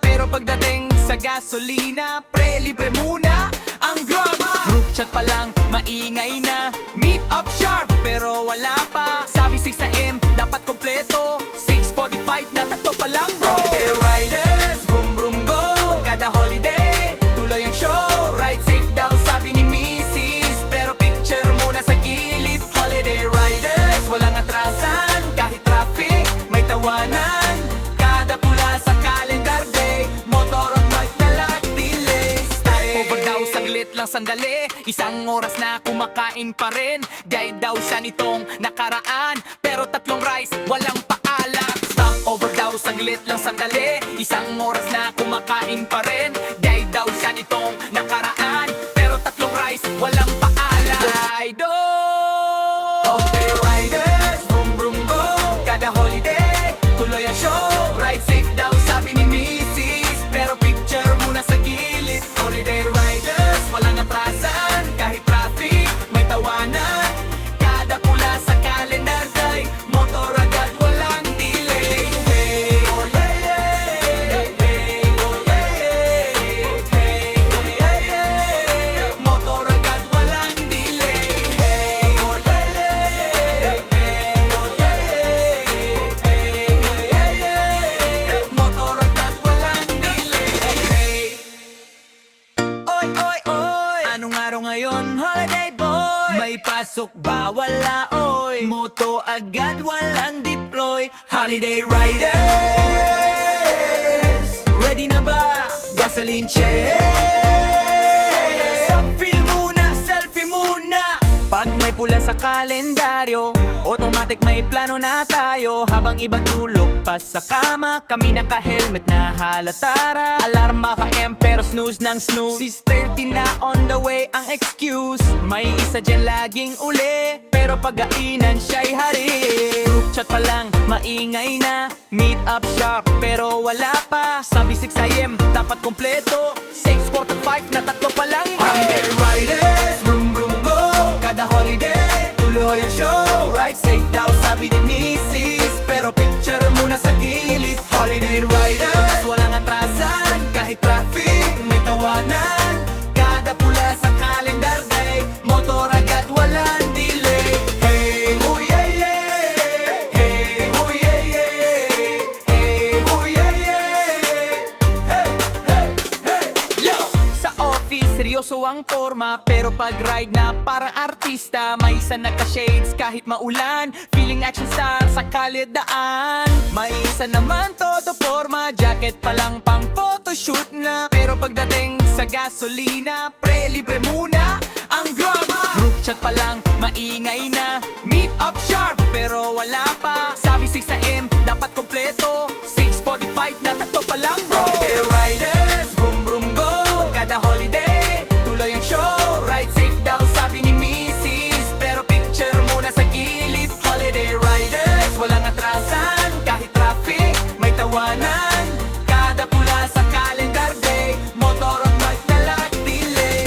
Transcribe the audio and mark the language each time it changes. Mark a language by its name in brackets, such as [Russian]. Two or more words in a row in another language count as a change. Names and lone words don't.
[Filipino] Pero pagdating sa gasolina, pre libre muna ang drama. [English] Group chat [Filipino] pa lang, maingay na. [English] Meet up sharp, [Filipino] pero wala pa. Sabi 6 AM, dapat kompleto. 6:45 na tatlo pa lang bro. [English] Holiday riders, vroom vroom go. [Filipino] Kada holiday, tuloy ang show. [English] Ride safe [Filipino] daw sabi ni Mrs. Pero picture muna sa gilid. [English] Holiday riders, [Filipino] walang atrasan. Kahit traffic, may tawanan. Kada pula sa [English] calendar day, [Filipino] motor at bike na lang delay. lang sandali, isang oras na kumakain pa rin. Gaya daw siya nitong nakaraan, pero 3 rice, walang paalat. Stopover daw, saglit lang sandali, isang oras na kumakain pa rin. Gaya daw siya nitong nakaraan, pero 3 rice, walang paalat. [English] Okay, riders, vroom vroom go. [Filipino] Kada holiday, tuloy ang show. [English] Ride safe [Filipino] daw, sabi ni Mrs. Pero picture muna sa gilid. [English] Holiday riders, [Filipino] walang atrasan. Kahit traffic, may tawanan. Kada pula sa [English] calendar day, [Filipino] motor agad, walang delay. [English] Hey, oh yeah, yeah. Hey, oh yeah, yeah. Hey, oh yeah, yeah. [Filipino] Motor agad, walang delay. [English] Hey, oh yeah, yeah. Hey, oh yeah, yeah. Hey, oh yeah, yeah. [Filipino] Motor agad, walang delay. [English] Hey. [Filipino] Oy, oy, oy, anong araw ngayon, [English] holiday boy? [Filipino] May pasok ba? Wala, oy. Moto agad, walang deploy. [English] Holiday riders, [Filipino] ready na ba? [English] Gasoline check. [Filipino] Selfie muna, selfie muna. Pag may pula sa kalendaryo, automatic may plano na tayo. Habang iba tulog pa sa kama, kami naka-helmet na halatara. Alarma ka pero snooze ng snooze. 6:30 na [English] on the way [Filipino] ang excuse. May isa dyan laging uli, pero pag-ainan siya'y hari. [English] Group chat [Filipino] pa lang, maingay na. [English] Meet up sharp, [Filipino] pero wala pa. Sabi 6 AM, dapat kompleto. 6:45 na 3 pa lang. [English] Holiday riders, vroom vroom go. [Filipino] Kada holiday, tuloy ang show. [English] Ride safe [Filipino] daw, sabi ni Mrs. Pero picture muna sa gilid. [English] Holiday riders, [Filipino] walang atrasan. Kahit traffic, may tawanan. Kada pula sa [English] calendar day, [Filipino] motor agad, walang delay. [English] Hey, oh yeah, yeah. Hey, oh yeah, yeah. Hey, oh yeah, yeah. Hey, hey, hey, yo! [Filipino] Sa office, seryoso ang forma. Pero pag ride na parang artista, may isa naka-shades kahit maulan. Feeling [English] action star [Filipino] sa kalidaan. May isa naman todo forma, jacket pa lang pang photoshoot na. Pero pagdating sa gasolina, pre, libre muna ang drama. [English] Group chat [Filipino] pa lang, maingay na. [English] Meet up sharp, [Filipino] pero wala pa. Sabi 6 AM, dapat kompleto. 6:45 na 3 pa lang, bro. [English] Holiday riders, vroom vroom go. [Filipino] Kada holiday, tuloy ang show. [English] Ride safe [Filipino] daw, sabi ni Mrs. Pero picture muna sa gilid. [English] Holiday riders, [Filipino] walang atrasan. Kahit traffic, may tawanan. Kada pula sa [English] calendar day, [Filipino] motor ang bike na lang delay.